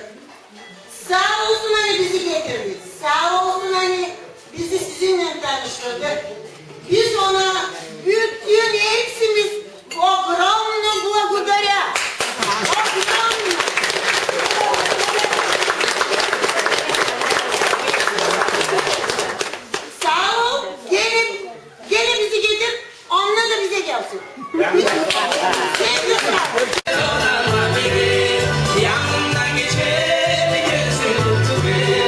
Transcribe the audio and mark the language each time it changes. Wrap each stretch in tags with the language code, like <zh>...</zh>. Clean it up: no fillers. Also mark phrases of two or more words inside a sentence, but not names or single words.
<tr>Sağ olsun hani bizi getirdi. Sağ olsun hani bizi sizinle tanıştırdı. Biz ona bütün hepsimiz</tr> <bg>огромно благодаря. Огромно.</bg> <tr>Sağ ol, gelin olsun. Yanından geçer gözün tutuyor.</tr>